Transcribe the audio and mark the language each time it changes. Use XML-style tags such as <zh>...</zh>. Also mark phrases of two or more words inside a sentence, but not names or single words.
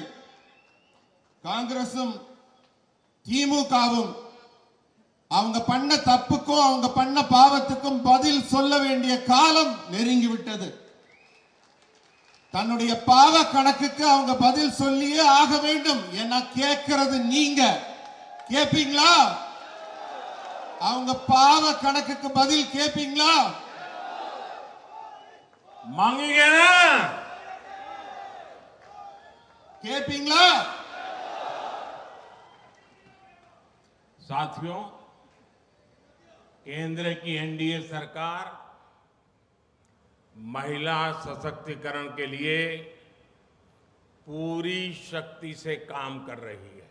<ta>காங்கிரசும் திமுகவும் அவங்க பண்ண தப்புக்கும் அவங்க பண்ண பாவத்துக்கும் பதில் சொல்ல வேண்டிய காலம் நெருங்கிவிட்டது. தன்னுடைய பாவ கணக்குக்கு அவங்க பதில் சொல்லியே ஆக வேண்டும். ஏன்னா கேட்கிறது நீங்க கேட்பீங்களா? அவங்க பாவ கணக்குக்கு பதில் கேட்பீங்களா?</ta> <hi>मांगेंगे ना?</hi> <ta>கேட்பீங்களா?</ta> <hi>साथियों, केंद्र की एनडीए सरकार महिला सशक्तिकरण के लिए पूरी शक्ति से काम कर रही है.</hi>